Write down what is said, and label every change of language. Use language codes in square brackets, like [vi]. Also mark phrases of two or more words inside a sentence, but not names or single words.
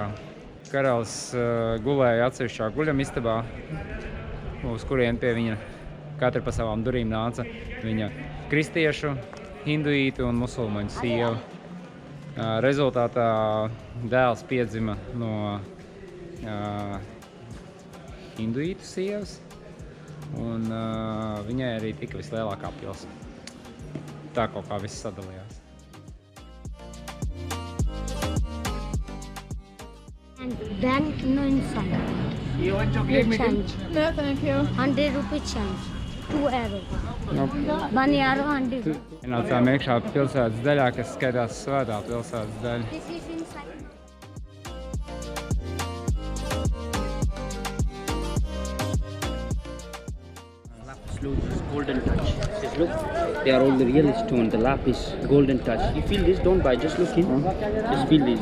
[lv] Karalis gulēja atsevišķā guļamistabā, uz kurien pie viņa katra pa savām durīm nāca viņa kristiešu, hinduītu un musulmaņu sieva. Rezultātā dēls piedzima no hinduītu sievas, un viņai arī tika vislielākā pils. Tā kaut kā viss sadalījās. [en] And bank no inside. You want chocolate? Change. No, thank you. 100 rupee change. 2 euro. Nope. 1 euro 100. [lv] Ienācām iekšā pilsētas daļā, kas skaitās svētā pilsētas daļa. [en] This is inside. Lapis golden touch. Just look, they are all the real stone. The lapis golden touch. You feel this? Don't buy. Just look in. Just feel this.